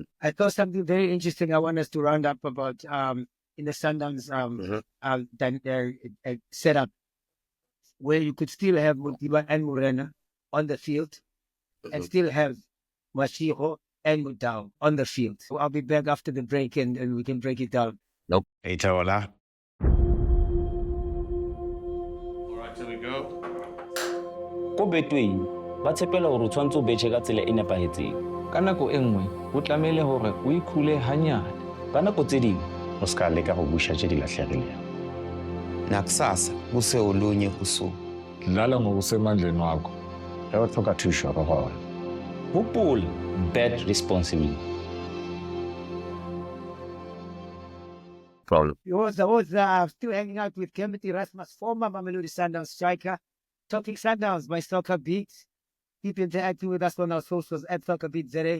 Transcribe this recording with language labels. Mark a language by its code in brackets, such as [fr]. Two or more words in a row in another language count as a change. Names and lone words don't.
[en] I thought something very interesting I want us to round up about in the Sundowns setup, where you could still have Modiba and Mokoena on the field and still have Mashiho and Mudau on the field. So I'll be back after the break and we can break it down. Nope. Hey, Taola. All right, here we go. [st] Ko Betway ba tshepela hore o tshwantse o betjhe ka tsela e nepahetseng. Ka nako e nngwe o tlamehile hore o ikhule hanyane. Ka nako tse ding [nso] o ska leka go busha tše di lahlegilego. [zu] Nakusasa kuse olunye usuku. Dlala ngokusemandleni wakho. [nso] Ge o tlhoka thušo re gona. hopola, [en] bet responsibly. Problem. I was still hanging out with Kermit Erasmus, former Mamelodi Sundowns striker. Talking Sundowns by SoccerBeat. Keep interacting with us on our socials at SoccerBeat.